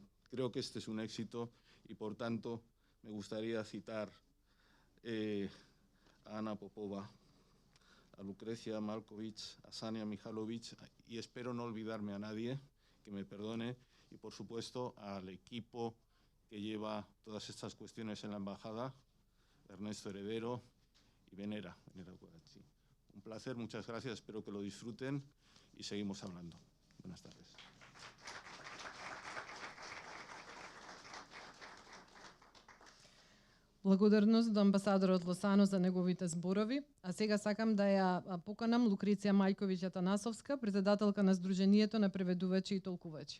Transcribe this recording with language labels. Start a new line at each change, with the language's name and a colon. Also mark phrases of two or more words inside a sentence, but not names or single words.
Spanish: Creo que este es un éxito y, por tanto, me gustaría citar a Ana Popova, a Lucrecia Malkovich, a Sania Mihalovic, y espero no olvidarme a nadie, que me perdone, y por supuesto al equipo que lleva todas estas cuestiones en la embajada, Ernesto Heredero y Venera Guarachi. Un placer, muchas gracias, espero que lo disfruten y seguimos hablando. Buenas tardes.
Macedonian: Благодарност до амбасадорот Лосано за неговите зборови, а сега сакам да ја поканам Лукреција Мајковиќ Атанасовска, председателка на Сдруженијето на преведувачи и толкувачи.